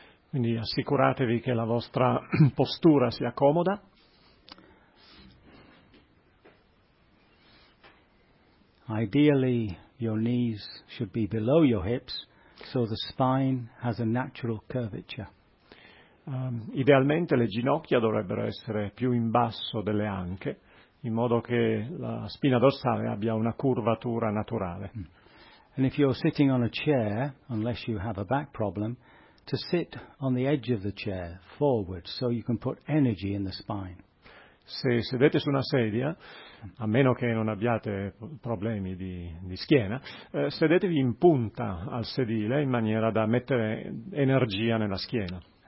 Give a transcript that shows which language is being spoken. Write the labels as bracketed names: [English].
[Italian] Quindi assicuratevi che la vostra postura sia comoda. [English] Ideally, your knees should be below your hips, so the spine has a natural curvature. [Italian] Idealmente le ginocchia dovrebbero essere più in basso delle anche, in modo che la spina dorsale abbia una curvatura naturale. [English] And if you're sitting on a chair, unless you have a back problem, to sit on the edge of the chair forward so you can put energy in the spine. [Italian] Se sedete su una sedia, a meno che non abbiate problemi di schiena, sedetevi in punta al sedile in maniera da mettere energia nella schiena.